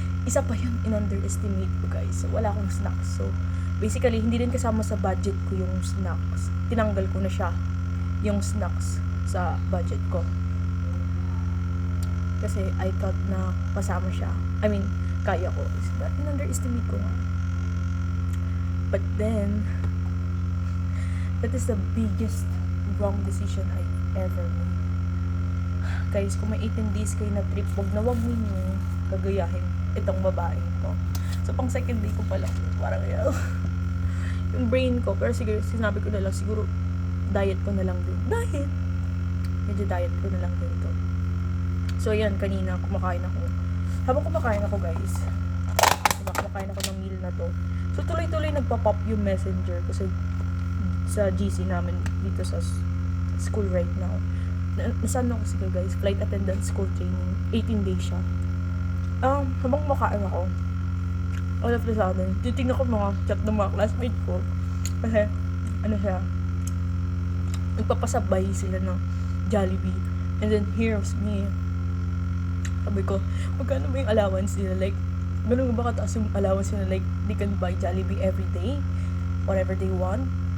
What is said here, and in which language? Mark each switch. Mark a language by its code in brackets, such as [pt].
[tl] Isa pa yun, in-underestimate ko guys. So, wala akong snacks. So, basically, hindi din kasama sa budget ko yung snacks. Tinanggal ko na siya, yung snacks sa budget ko. Kasi [en] I thought [tl] na kasama siya. [en] I mean, [tl] kaya ko. But in-underestimate ko nga. [en] But then, that is the biggest wrong decision I ever made. [tl] Guys, kung may 18 days kayo na trip, wag ninyo gagayahin itong babae ko. So, pang second day ko pa lang, parang yung brain ko, pero siguro, sinabi ko na lang, siguro, diet ko na lang din. Medyo diet ko na lang din to. So, ayan, kanina, kumakain ako. Habang kumakain ako, guys, kumakain ako ng meal na to. So, tuloy-tuloy nagpa-pop yung messenger ko sa GC namin dito sa school [en] right now. [tl] Nasaan ako sige guys? [en] Flight attendant school training. [tl] 18 days siya. Habang kumakain ako, [en] all of a sudden, [tl] titignan ko mga chat ng mga classmate ko. Kasi, siya, nagpapasabay sila ng Jollibee. [en] And then, here's me. [tl] Sabi ko, magkano ba yung allowance nila? [en] Like, [tl] ganun ba kataas yung allowance nila? [en] Like, they can buy Jollibee every day, whatever they want.